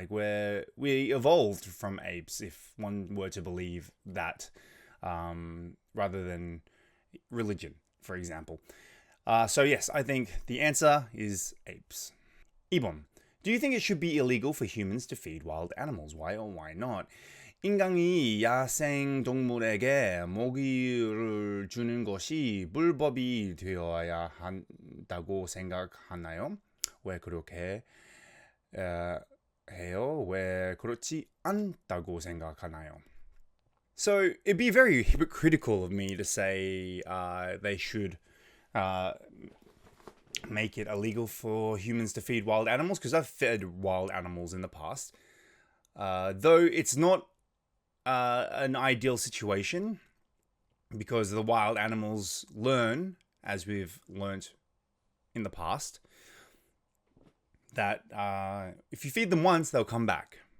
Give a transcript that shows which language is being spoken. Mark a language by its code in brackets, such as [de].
[en] Like we evolved from apes, if one were to believe that, rather than religion, for example. So yes, I think the answer is apes. [ko] 2번. [en] Do you think it should be illegal for humans to feed wild animals? Why or why not? [ko] 인간이 야생 동물에게 먹이를 주는 것이 불법이 되어야 한다고 생각하나요? 왜 그렇게 해요? 왜 그렇지 않다고 생각하나요? [en] So it'd be very hypocritical of me to say they should make it illegal for humans to feed wild animals, because I've fed wild animals in the past. Though it's not an ideal situation, because the wild animals learn, as we've learnt in the past, that if you feed them once, they'll come back.